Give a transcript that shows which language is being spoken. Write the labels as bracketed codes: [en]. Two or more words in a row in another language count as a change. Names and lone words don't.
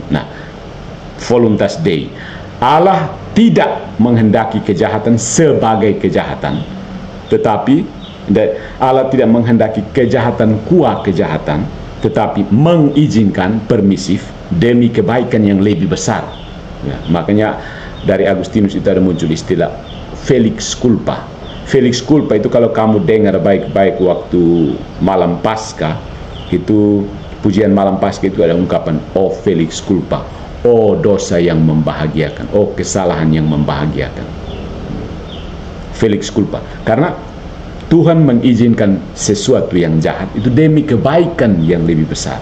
[id] Nah, [la] voluntas Dei, [id] Allah tidak menghendaki kejahatan sebagai kejahatan, tetapi Allah tidak menghendaki kejahatan kuah kejahatan, tetapi mengizinkan permisif demi kebaikan yang lebih besar. Ya, makanya dari Agustinus itu ada muncul istilah [la] felix culpa. Felix culpa [id] itu kalau kamu dengar baik-baik waktu malam Paskah, itu pujian malam Paskah itu ada ungkapan [la] oh felix culpa, [id] oh dosa yang membahagiakan, oh kesalahan yang membahagiakan. [la] Felix culpa, [id] karena Tuhan mengizinkan sesuatu yang jahat itu demi kebaikan yang lebih besar.